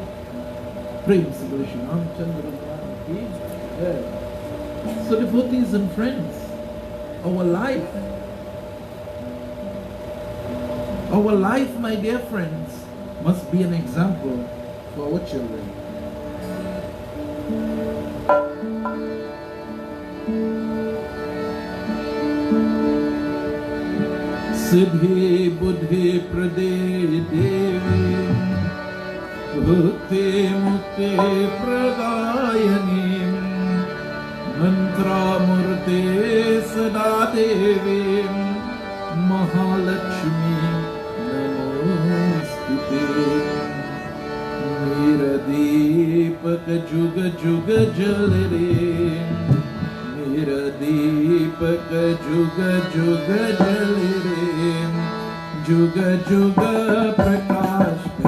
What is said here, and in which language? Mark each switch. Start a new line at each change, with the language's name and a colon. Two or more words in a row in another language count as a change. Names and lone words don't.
English: Praise the Lord. So devotees and friends, our life, my dear friends, must be an example for our children.
Sanskrit: सिद्धि बुद्धि प्रदे देवि भुक्ति मुक्ति प्रदायिनि मन्त्र मूर्ते सदा देवि महालक्ष्मि नमोस्तुते
Hindi: मेरा दीपक जुग जुग जल रे मेरा दीपक जुग जुग जल रे जुग जुग प्रकाश